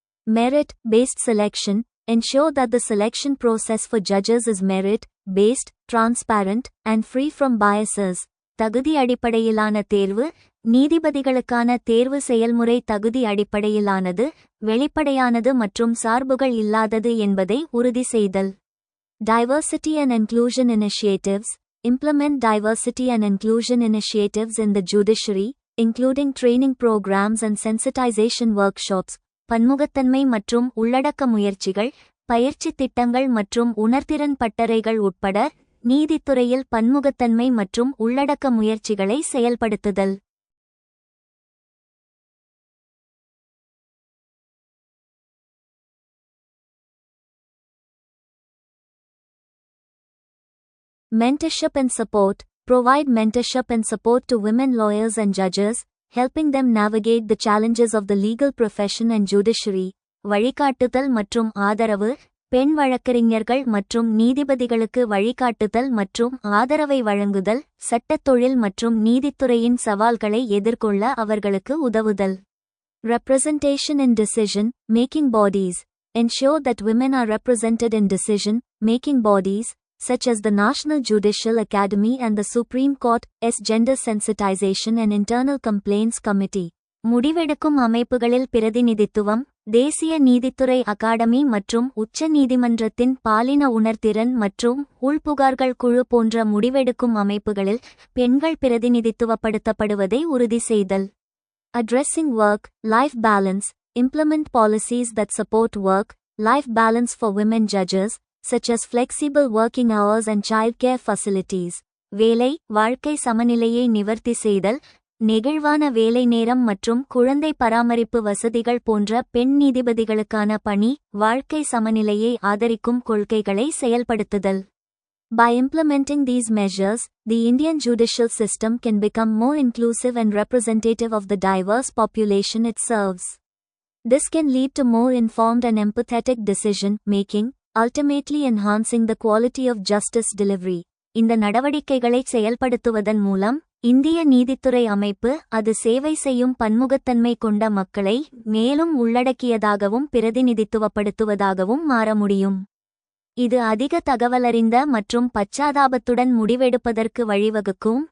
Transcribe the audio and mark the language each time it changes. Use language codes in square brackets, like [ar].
[en] Merit-based selection. Ensure that the selection process for judges is merit-based, transparent, and free from biases. [ta] தகுதி அடிப்படையிலான தேர்வு. நீதிபதிகளுக்கான தேர்வு செயல்முறை தகுதி அடிப்படையிலானது, வெளிப்படையானது மற்றும் சார்புகள் இல்லாதது என்பதை உறுதி செய்தல். [en] Diversity and inclusion initiatives. Implement diversity and inclusion initiatives in the judiciary, including training programs and sensitization workshops. [ta] பன்முகத்தன்மை மற்றும் உள்ளடக்க முயற்சிகள், பயிற்சி திட்டங்கள் மற்றும் உணர்திறன் பட்டறைகள் உட்பட நீதித்துறையில் பன்முகத்தன்மை மற்றும் உள்ளடக்க முயற்சிகளை செயல்படுத்துதல். [en] Mentorship and support. Provide mentorship and support to women lawyers and judges, helping them navigate the challenges of the legal profession and judiciary. [ta] வழிகாட்டுதல் மற்றும் ஆதரவு. பெண் வழக்கறிஞர்கள் மற்றும் நீதிபதிகளுக்கு வழிகாட்டுதல் மற்றும் ஆதரவை வழங்குதல். சட்டத் தொழில் மற்றும் நீதித்துறையின் சவால்களை எதிர்கொள்ள அவர்களுக்கு உதவுதல். [en] Representation in decision-making bodies. Ensure that women are represented in decision-making bodies, such as the National Judicial Academy and the Supreme Court, Gender Sensitization and Internal Complaints Committee. [ta] முடிவெடுக்கும் அமைப்புகளில் பிரதிநிதித்துவம். தேசிய நீதித்துறை அகாடமி மற்றும் உச்ச நீதிமன்றத்தின் பாலின உணர்திறன் மற்றும் உள்புகார்கள் குழு போன்ற முடிவெடுக்கும் அமைப்புகளில் பெண்கள் பிரதிநிதித்துவப்படுத்தப்படுவதை உறுதி செய்தல். [en] Addressing work-life balance. Implement policies that support work-life balance for women judges, such as flexible working hours and childcare facilities. [ta] வேலை வாழ்க்கை சமநிலையை நிவர்த்தி செய்தல். நெகிழ்வான வேலை நேரம் மற்றும் குழந்தை பராமரிப்பு வசதிகள் போன்ற பெண் நீதிபதிகளுக்கான பணி வாழ்க்கை சமநிலையை ஆதரிக்கும் கொள்கைகளை செயல்படுத்துதல். [en] By implementing these measures, the Indian judicial system can become more inclusive and representative of the diverse population it serves. This can lead to more informed and empathetic decision-making, ultimately enhancing the quality of justice delivery. [ta] இந்த நடவடிக்கைகளை செயல்படுத்துவதன் மூலம் இந்திய நீதித்துறை அமைப்பு அது சேவை செய்யும் பன்முகத்தன்மை கொண்ட மக்களை மேலும் உள்ளடக்கியதாகவும் பிரதிநிதித்துவப்படுத்துவதாகவும் மாற முடியும். இது அதிக தகவலறிந்த மற்றும் பச்சாதாபத்துடன் முடிவெடுப்பதற்கு வழிவகுக்கும்.